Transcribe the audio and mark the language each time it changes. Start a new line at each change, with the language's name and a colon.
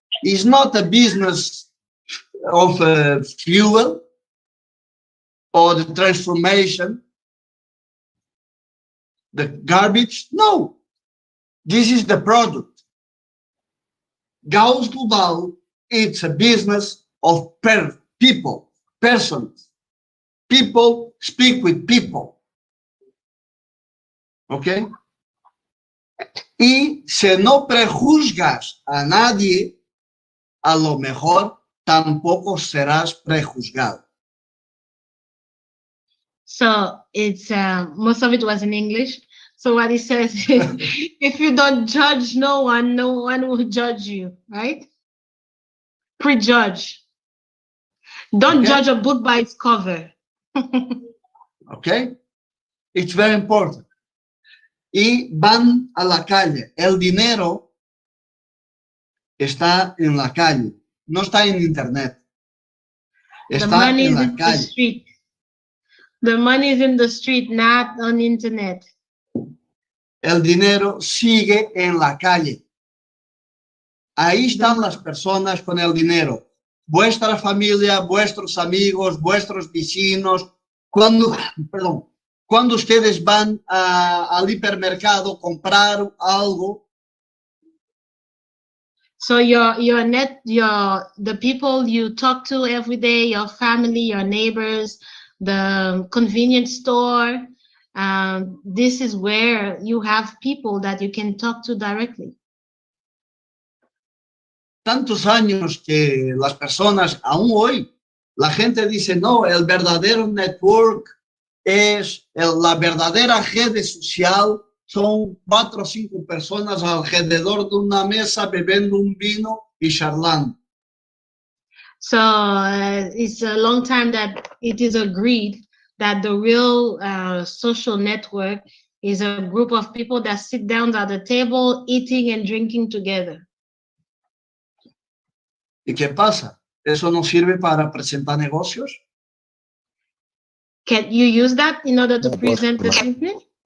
English: It's not a business of fuel or the transformation, the garbage. No, this is the product. Gauss Global, it's a business of people, persons. People speak with people.
Spanish: ¿Ok? Y si no prejuzgas a nadie, a lo mejor tampoco serás prejuzgado.
English: So it's most of it was in English. So what he says is, if you don't judge no one will judge you, right? Prejudge. Don't judge a book by its cover. Okay? It's very important.
Spanish: Y van a la calle. El dinero está en la calle, no está en internet. Está en la calle.
English: The money is in the street, not on internet.
Spanish: El dinero sigue en la calle. Ahí están las personas con el dinero. Vuestra familia, vuestros amigos, vuestros vecinos. Cuando ustedes van al hipermercado a comprar algo.
English: So the people you talk to every day, your family, your neighbors, the convenience store, this is where you have people that you can talk to directly.
Spanish: Tantos años que las personas, aún hoy, la gente dice, no, el verdadero network la verdadera red social son 4 o 5 personas alrededor de una mesa bebiendo un vino y charlando.
English: So it's a long time that it is agreed that the real social network is a group of people that sit down at the table eating and drinking together.
Spanish: ¿Y qué pasa? ¿Eso no sirve para presentar negocios?
English: Can you use that in order to present the business?